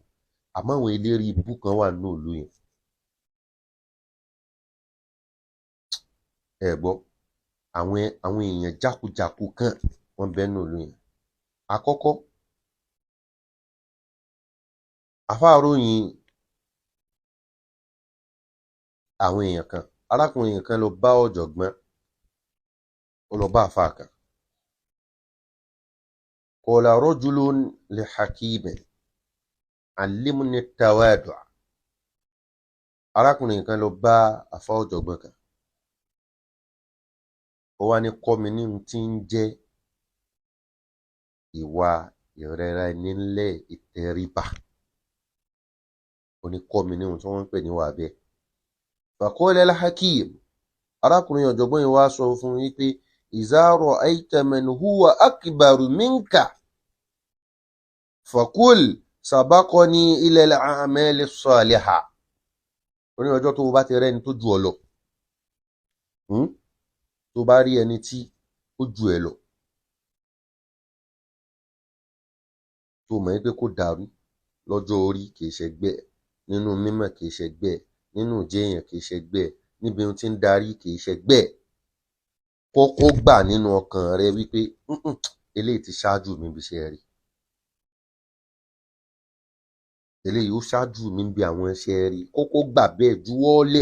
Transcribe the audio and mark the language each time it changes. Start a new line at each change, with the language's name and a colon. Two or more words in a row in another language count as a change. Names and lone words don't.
Yoruba: Àmọ́ àwọn eléré ibú kan wà nínú ìlú yẹn. Ẹ gbọ́, àwọn èèyàn jákujàku kan wọ́n bẹ nínú ìlú yẹn. Àkọ́kọ́, àfáàròyìn àwọn èèyàn kan, arákùnrin kan lọ bá ọ̀jọ̀gbọ́n, ó lọ bá àfáà kan.
Arabic: قال رجل لحكيم علمني التواضع'.
Yoruba: Arákùnrin kan lọ bá àfáà ọ̀jọ̀gbọ́n kan, ó wá ní kọ́ mi ní ohun tí ń jẹ́ ìwà ìrẹra ẹni ńlẹ̀, ìtẹríba. Ó ní kọ́ mi ní ohun tí wọ́n ń pè ní wà bẹ́ẹ̀.
Arabic: فقال الحكيم,
Yoruba: arákùnrin ọ̀jọ̀gbọ́n yìí wá sọ fún yín pé
Arabic: إذا رأيت من هو أكبر منك فقل سبقني إلى الأعمال الصالحة.
Yoruba: Ó ní ọjọ́ tó bá ti rẹ́ni tó ju ọ lọ, tó bá rí ẹni tí ó ju ẹ lọ, tó mọ̀ pé kò dàrú lọ́jọ́ orí, kìí ṣẹgbẹ́, nínú mímọ̀ kìí ṣẹgbẹ́, nínú jẹ́yàn kìí ṣẹgbẹ́, níbi ohun tí ń darí kìí ṣẹgbẹ́, kọ́kọ́ gbà nínú ọkàn rẹ wípé eléyìí ti ṣáájú mi bí iṣẹ́ rí, eléyìí ó ṣáájú mi bí àwọn iṣẹ́ rí, kọ́kọ́ gbà bẹ́ẹ̀, juwọ́lẹ̀.